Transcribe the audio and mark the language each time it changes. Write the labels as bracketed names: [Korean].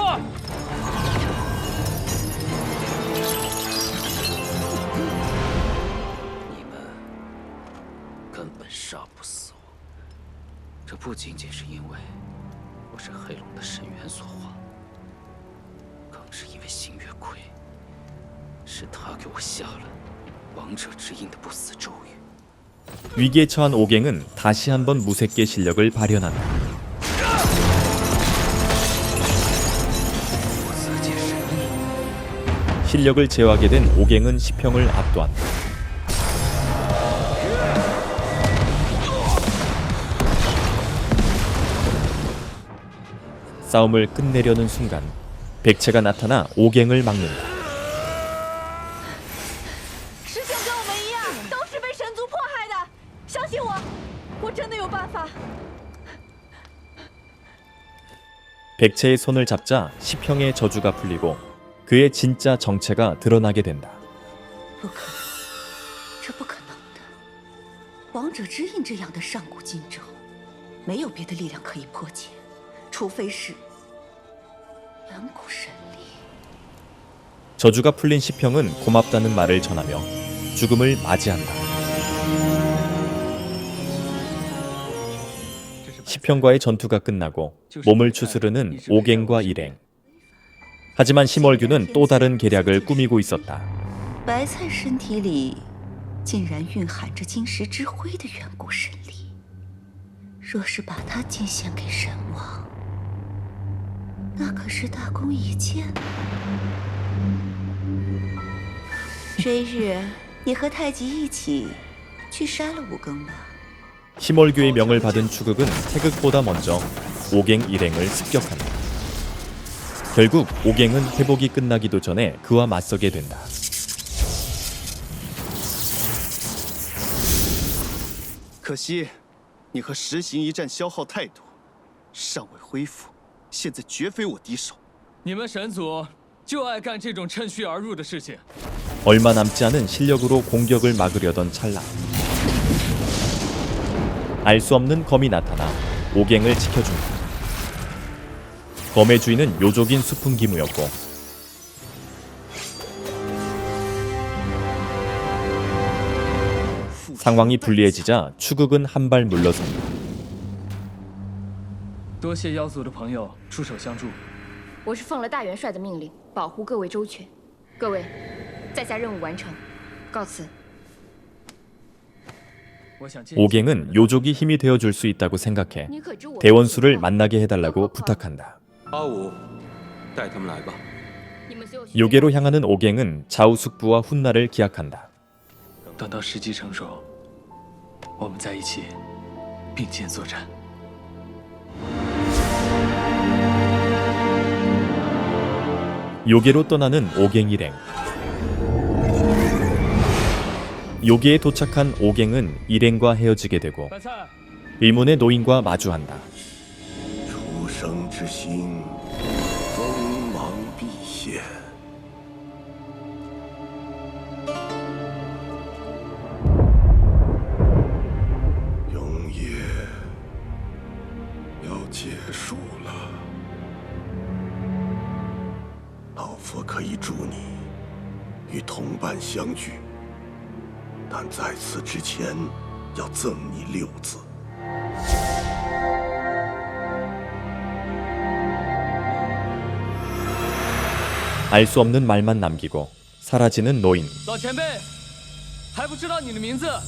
[Chinese] 你们根本杀不死我，这不仅仅是因为我是黑龙的神元所化，更是因为星月魁，是他给我下了王者之印的不死咒语。 [Korean] 위기에 처한 오갱은 다시 한번 무색계 실력을 발현한다. 실력을 제어하게 된 오갱은 시평을 압도한다. 싸움을 끝내려는 순간 백채가 나타나 오갱을 막는다. [Chinese] 师兄跟我们一样，都是被神族迫害的。相信我，我真的有办法。 [Korean] 백채의 손을 잡자 시평의 저주가 풀리고 그의 진짜 정체가 드러나게 된다. [Chinese] 不可能，这不可能的。王者之印这样的上古禁咒，没有别的力量可以破解，除非是远古神力。 [Korean] 저주가 풀린 시평은 고맙다는 말을 전하며 죽음을 맞이한다. 시평과의 전투가 끝나고 몸을 추스르는 오갱과 일행. 하지만 심월규는 또 다른 계략을 꾸미고 있었다. [Chinese] 白菜身体里竟然蕴含着金石之辉的远古神力，若是把它进献给神王，那可是大功一件。追日，你和太极一起去杀了武庚吧。 [Korean] 심월규의 명을 받은 추극은 태극보다 먼저 오갱 일행을 습격한다. 결국 오갱은 회복이 끝나기도 전에 그와 맞서게 된다. [Chinese] "可惜，你和石行一战消耗太多，尚未恢复，现在绝非我敌手。你们神族就爱干这种趁虚而入的事情。 [Korean] 얼마 남지 않은 실력으로 공격을 막으려던 찰나 알 수 없는 검이 나타나 오갱을 지켜준다. 검의 주인은 요족인 수풍기무였고 상황이 불리해지자 추극은 한 발 물러선다. [Chinese] 多谢妖族的朋友出手相助。我是奉了大元帅的命令，保护各位周全。各位，在下任务完成，告辞。 [Korean] 오갱은 요족이 힘이 되어줄 수 있다고 생각해 대원수를 만나게 해달라고 부탁한다. [Chinese] 阿武，带他们来吧。 [Korean] 요괴로 향하는 오갱은 자우숙부와 훗날을 기약한다. [Chinese] 等到时机成熟，我们在一起并肩作战。 [Korean] 요괴로 떠나는 오갱 일행. 요괴에 도착한 오갱은 일행과 헤어지게 되고 의문의 노인과 마주한다. [Chinese] 出生之星，锋芒毕现。永夜要结束了，老夫可以助你与同伴相聚。但在此之前，要赠你6字。 [Korean] 알 수 없는 말만 남기고 사라지는 노인. [Chinese] 老前辈，还不知道你的名字？